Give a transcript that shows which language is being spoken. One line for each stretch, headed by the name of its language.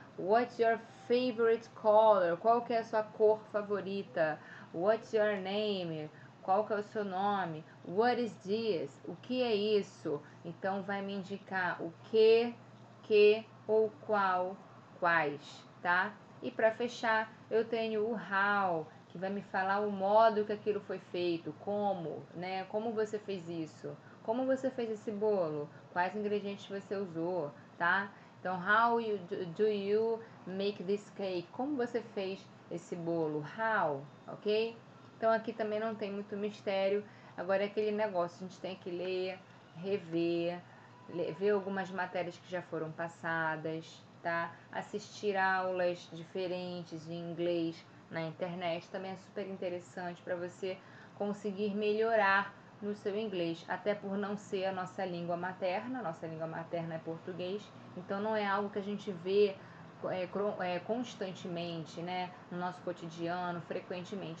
English: What's your favorite color?
Portuguese: Qual que é a sua cor favorita?
English: What's your name?
Portuguese: Qual que é o seu nome?
English: What is this?
Portuguese: O que é isso? Então vai me indicar o que ou qual, quais, tá? E para fechar, eu tenho o how, que vai me falar o modo que aquilo foi feito, como, né? Como você fez isso? Como você fez esse bolo? Quais ingredientes você usou, tá?
English: Então, how do you make this cake?
Portuguese: Como você fez esse bolo? How, ok? Então, aqui também não tem muito mistério. Agora é aquele negócio, a gente tem que ler, rever, ver algumas matérias que já foram passadas, tá? Assistir aulas diferentes de inglês na internet também é super interessante para você conseguir melhorar no seu inglês, até por não ser a nossa língua materna é português, então não é algo que a gente vê constantemente, né, no nosso cotidiano, frequentemente.